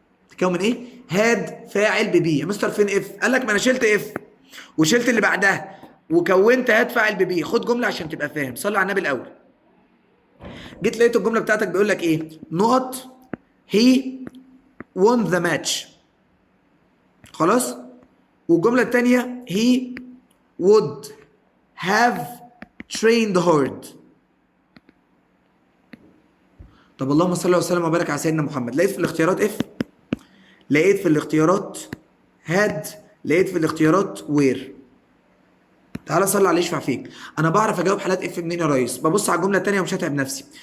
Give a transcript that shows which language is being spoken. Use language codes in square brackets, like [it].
[ar] تتكون من ايه؟ هاد فاعل ببي. يا مستر فين اف؟ قال لك ما انا شلت اف وشلت اللي بعدها وكونت هاد فاعل ببي. خد جمله عشان تبقى فاهم، صلي على النبي الاول. جيت لقيت الجمله بتاعتك بيقول لك ايه؟ نقط [en] he won the match. [ar] خلاص؟ والجمله الثانيه [en] he would have trained hard. [ar] طب اللهم صل وسلم وبارك على سيدنا محمد. لقيت في الاختيارات اف، لقيت في الاختيارات هاد، لقيت في الاختيارات وير. تعالى صلي عليه يشفع فيك. انا بعرف اجاوب حالات اف منين يا ريس؟ ببص على الجمله الثانيه ومش هتعب نفسي.